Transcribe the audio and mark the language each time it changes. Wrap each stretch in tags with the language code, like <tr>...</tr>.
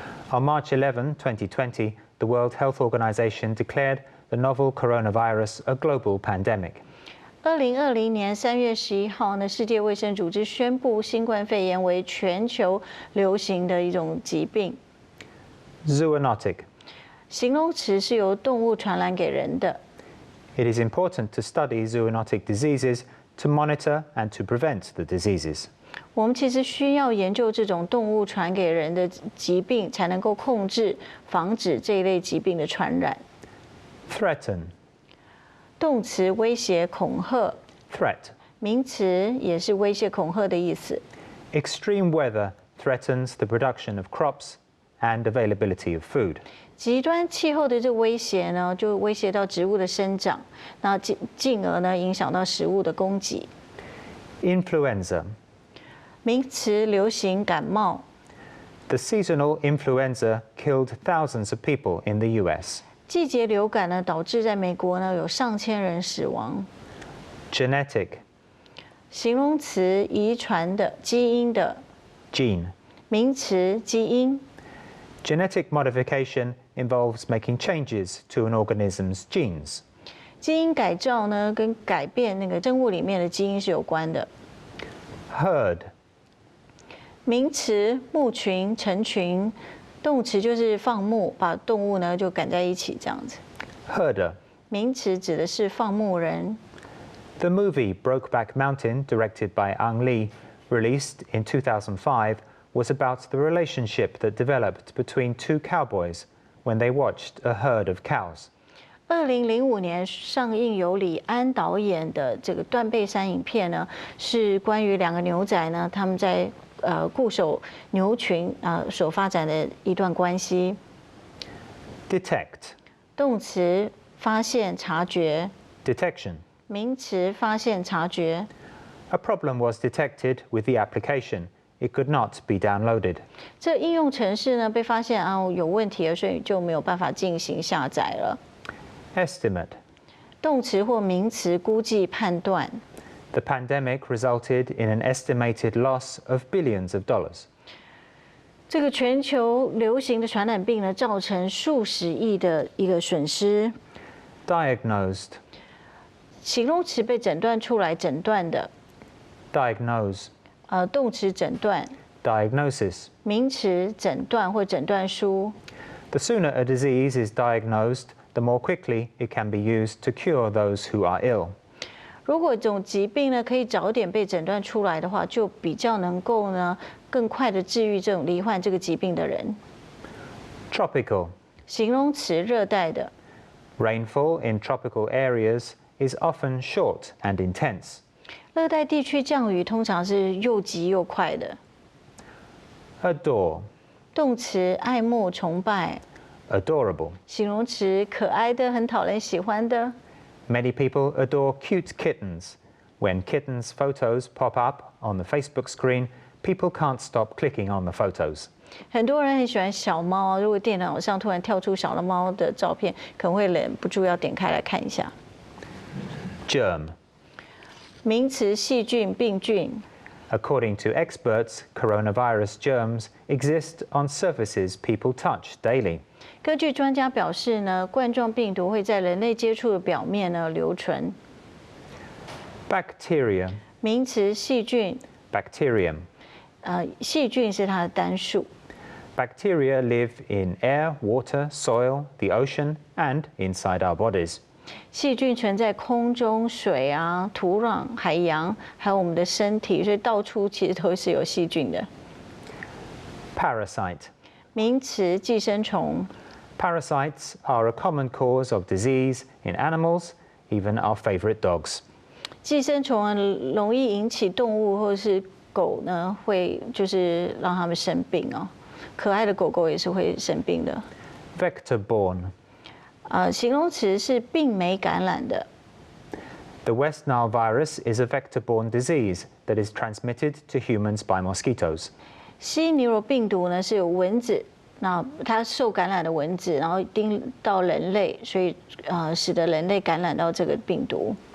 <en>On March 11, 2020, the World Health Organization declared the novel coronavirus a global pandemic.</en> <zh>2020年3月11号呢，世界卫生组织宣布新冠肺炎为全球流行的一种疾病。</zh> <en>Zoonotic.</en> <zh>形容词是由动物传染给人的。</zh> <en>It is important to study zoonotic diseases to monitor and to prevent the diseases.</en> <zh>我们其实需要研究这种动物传给人的疾病，才能够控制、防止这一类疾病的传染。</zh> <en>Threaten.</en> <zh>动词威胁、恐吓。</zh> <en>Threat.</en> <zh>名词也是威胁、恐吓的意思。</zh> <en>Extreme weather threatens the production of crops and availability of food.</en> <zh>极端气候的这个威胁呢，就威胁到植物的生长，那进而呢影响到食物的供给。</zh> <en>Influenza.</en> <zh>名词流行感冒。</zh> <en>The seasonal influenza killed thousands of people in the US.</en> <zh>季节流感呢，导致在美国呢有上千人死亡。</zh> <en>Genetic.</en> <zh>形容词遗传的、基因的。</zh> <en>Gene.</en> <zh>名词基因。</zh> <en>Genetic modification involves making changes to an organism's genes.</en> <zh>基因改造呢，跟改变那个生物里面的基因是有关的。</zh> <en>Herd.</en> <zh>名词牧群、成群，动词就是放牧，把动物呢就赶在一起这样子。</zh> <en>Herder.</en> <zh>名词指的是放牧人。</zh> <en>The movie Brokeback Mountain, directed by Ang Lee, released in 2005, was about the relationship that developed between two cowboys when they watched a herd of cows.</en> <zh>2005年上映由李安导演的这个断背山影片呢，是关于两个牛仔呢，他们在固守牛群所发展的一段关系。</zh> <en>Detect.</en> <zh>动词发现、察觉。</zh> <en>Detection.</en> <zh>名词发现、察觉。</zh> <en>A problem was detected with the application. It could not be downloaded.</en> <zh>这应用程式呢被发现有问题了，所以就没有办法进行下载了。</zh> <en>Estimate.</en> <zh>动词或名词估计、判断。</zh> <en>The pandemic resulted in an estimated loss of billions of dollars.</en> <zh>这个全球流行的传染病呢，造成数十亿的一个损失。</zh> <en>Diagnosed.</en> <zh>形容词被诊断出来、诊断的。</zh> <en>Diagnose.</en> <zh>动词诊断。</zh> <en>Diagnosis.</en> <zh>名词诊断或诊断书。</zh> <en>The sooner a disease is diagnosed, the more quickly it can be used to cure those who are ill.</en> <zh>如果这种疾病呢可以早点被诊断出来的话，就比较能够呢更快的治愈这种罹患这个疾病的人。</zh> <en>Tropical.</en> <zh>形容词热带的。</zh> <en>Rainfall in tropical areas is often short and intense.</en> <zh>热带地区降雨通常是又急又快的。</zh> <en>Adore.</en> <zh>动词爱慕、崇拜。</zh> <en>Adorable.</en> <zh>形容词可爱的、很讨人喜欢的。</zh> <en>Many people adore cute kittens. When kittens' photos pop up on the Facebook screen, people can't stop clicking on the photos.</en> <zh>很多人很喜欢小猫，如果电脑上突然跳出小的猫的照片，可能会忍不住要点开来看一下。</zh> <en>Germ.</en> <zh>名词细菌、病菌。</zh> <en>According to experts, coronavirus germs exist on surfaces people touch daily.</en> <zh>根据专家表示呢，冠状病毒会在人类接触的表面呢留存。</zh> <en>Bacteria.</en> <zh>名词细菌，</zh> <en>Bacterium.</en> <zh>细菌是它的单数。</zh> <en>Bacteria live in air, water, soil, the ocean, and inside our bodies.</en> <zh>细菌存在空中、水啊、土壤、海洋，还有我们的身体，所以到处其实都是有细菌的。</zh> <en>Parasite.</en> <zh>名词寄生虫，</zh> <en>Parasites are a common cause of disease in animals, even our favorite dogs.</en> <zh>寄生虫容易引起动物或是狗呢，会就是让它们生病哦。可爱的狗狗也是会生病的。</zh> <en>Vector-borne.</en> <zh>形容词是病媒感染的。</zh> <en>The West Nile virus is a vector-borne disease that is transmitted to humans by mosquitoes.</en> <zh>西尼罗病毒呢是有蚊子，那它受感染的蚊子，然后叮到人类，所以使得人类感染到这个病毒。</zh>